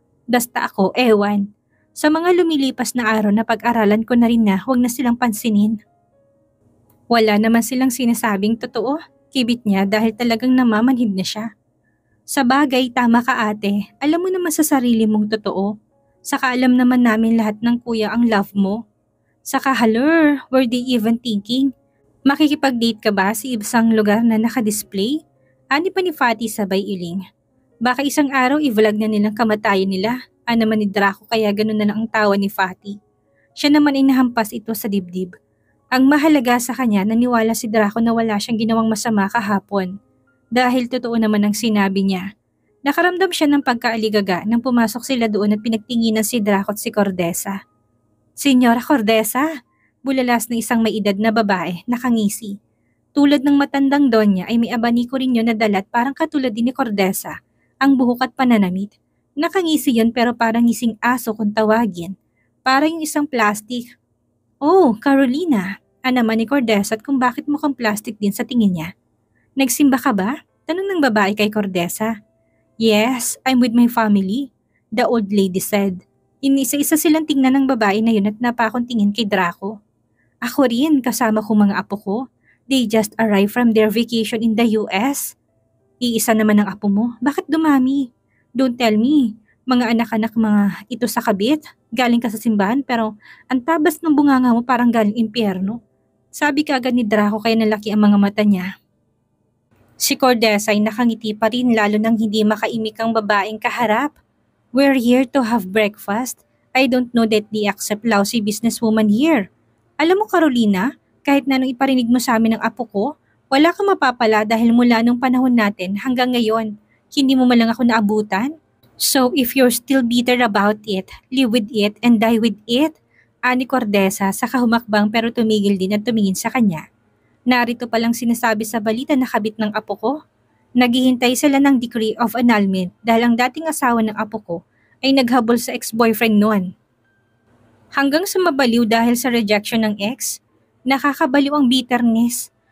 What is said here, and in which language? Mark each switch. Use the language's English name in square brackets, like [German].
[Filipino] Basta ako, ewan. Sa mga lumilipas na araw na pag-aralan ko na rin na huwag na silang pansinin. Wala naman silang sinasabing totoo, kibit niya dahil talagang namamanhid na siya. Sa bagay, tama ka ate, alam mo naman sa sarili mong totoo. Saka alam naman namin lahat ng kuya ang love mo. [English] Saka halor, were they even thinking? [Filipino] Makikipag-date ka ba sa ibang lugar na nakadisplay? Ani pa ni Fatty sabay iling. Baka isang araw i-vlog na nilang kamatayan nila. Naman ni Draco kaya ganun na lang ang tawa ni Fatty. Siya naman ay nahampas ito sa dibdib. Ang mahalaga sa kanya naniwala si Draco na wala siyang ginawang masama kahapon. Dahil totoo naman ang sinabi niya. Nakaramdam siya ng pagkaaligaga nang pumasok sila doon at pinagtinginan si Draco at si Cordesa. Senyora Cordesa! Bulalas na isang may edad na babae, nakangisi. Tulad ng matandang donya ay may abaniko rin yun na dalat parang katulad din ni Cordesa, ang buhok at pananamit. Nakangisi yun pero parang ngising aso kung tawagin. Parang yung isang plastic. Oh, Carolina! Naman ni Cordesa at kung bakit mukhang plastic din sa tingin niya. Nagsimba ka ba? Tanong ng babae kay Cordesa. [English] Yes, I'm with my family, the old lady said. [Filipino] Inisa-isa silang tingnan ng babae na yun at napakong tingin kay Draco. Ako rin, kasama ko mga apo ko. [English] They just arrived from their vacation in the US. [Filipino] Iisa naman ang apo mo. Bakit dumami? [English] Don't tell me. [Filipino] Mga anak-anak mga ito sa kabit. Galing ka sa simbahan pero ang tabas ng bunganga mo parang galing impyerno. Sabi kaagad ni Draco kaya nalaki ang mga mata niya. Si Cordesa ay nakangiti pa rin lalo nang hindi makaimik ang babaeng kaharap. [English] We're here to have breakfast. I don't know that they accept lousy businesswoman here. [Filipino] Alam mo Carolina, kahit na nung iparinig mo sa amin ng apo ko, wala kang mapapala dahil mula nung panahon natin hanggang ngayon, hindi mo man lang ako naabutan. [English] So if you're still bitter about it, live with it and die with it. [Filipino] Ani Cordesa sa kahumakbang pero tumigil din at tumingin sa kanya. Narito palang sinasabi sa balita na kabit ng apo ko. Naghihintay sila ng decree of annulment dahil ang dating asawa ng apo ko ay naghabol sa ex-boyfriend noon. Hanggang sa mabaliw dahil sa rejection ng ex, nakakabaliw ang bitterness.